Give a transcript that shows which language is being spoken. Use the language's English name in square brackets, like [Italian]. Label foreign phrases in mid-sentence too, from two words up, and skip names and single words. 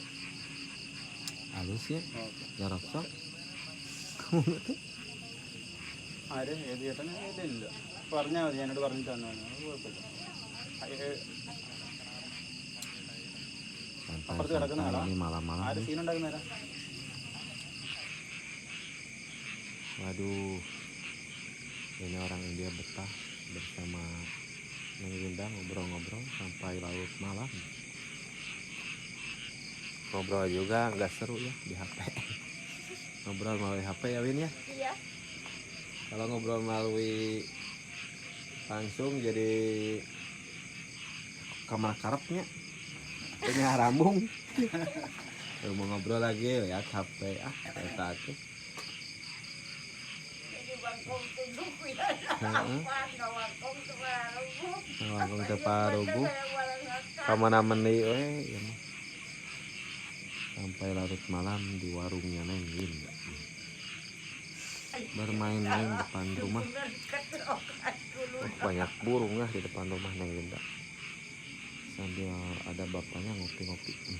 [Indonesian] Halus ya. [Malayalam] ഓക്കെ [Sundanese] Nyorok sok. [Malayalam] ആര് ഏത് ചേട്ടന് ഇല്ല പറഞ്ഞാൽ മതി എന്നോട് പറഞ്ഞിട്ട് തന്നാണ് അത് കുഴപ്പമില്ല അപ്പുറത്ത് കിടക്കുന്ന ആളാ [Indonesian] Ini malam-malam. [Malayalam] ആര് സീനുണ്ടാക്കുന്ന ആരാ [Indonesian] Waduh. Ini orang India betah bersama Neng Linda ngobrol-ngobrol sampai larut malam. Ngobrol juga nggak seru ya di HP. Ngobrol melalui HP ya Win ya. Iya. Kalau ngobrol melalui langsung jadi kamar karepnya. Punya rambung. Mau ngobrol lagi lihat HP kita tuh. Jadi bangkong tunduk ya. Heeh. Bangkong tuh [Sundanese] Langsung teu parugu. Kamana-mana deui we ya mah. [Indonesian] Sampai larut malam di warungnya Neng Linda. Bermain-main depan rumah. Oh, banyak burung ya di depan rumah Neng Linda. Sambil ada bapaknya ngopi-ngopi.